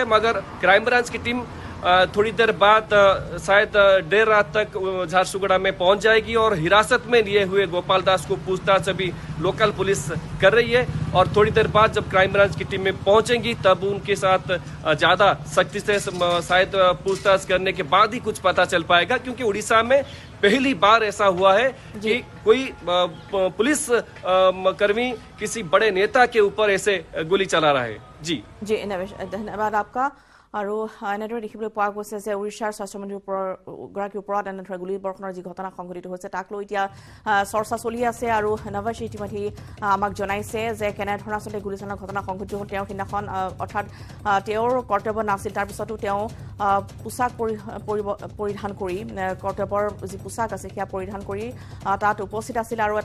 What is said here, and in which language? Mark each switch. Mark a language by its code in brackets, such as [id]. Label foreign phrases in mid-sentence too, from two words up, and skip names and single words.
[hi] मगर क्राइम ब्रांच की टीम थोड़ी देर बाद शायद देर रात तक झारसुगुड़ा में पहुंच जाएगी और हिरासत में लिए हुए गोपाल दास को पूछताछ अभी लोकल पुलिस कर रही है और थोड़ी देर बाद जब क्राइम ब्रांच की टीमें पहुंचेंगी तब उनके साथ ज़्यादा सख्ती से शायद पूछताछ करने के बाद ही कुछ पता चल पाएगा क्योंकि उड़ीसा में पहली बार ऐसा हुआ है कि कोई पुलिस कर्मी किसी बड़े नेता के ऊपर ऐसे गोली चला रहा है जी नवेश धन्यवाद आपका [as] আৰু এনেদৰে দেখিবলৈ পোৱা গৈছে যে উৰিষ্যাৰ স্বাস্থ্যমন্ত্ৰীৰ গৰাকীৰ ওপৰত এনেদৰে গুলীবৰ্ষণৰ যি ঘটনা সংঘটিত হৈছে তাক লৈ এতিয়া চৰ্চা চলি আছে আৰু নৱাজ ইতিমধ্যে আমাক জনাইছে যে কেনেধৰণে আচলতে গুলীচালনাৰ ঘটনা সংঘটিত হ'ল তেওঁ সিদিনাখন অৰ্থাৎ তেওঁৰ কৰ্তব্য নাছিল তাৰপিছতো তেওঁ পোছাক পৰিধান কৰি কৰ্তব্যৰ যি পোছাক আছে সেয়া পৰিধান কৰি তাত উপস্থিত আছিল আৰু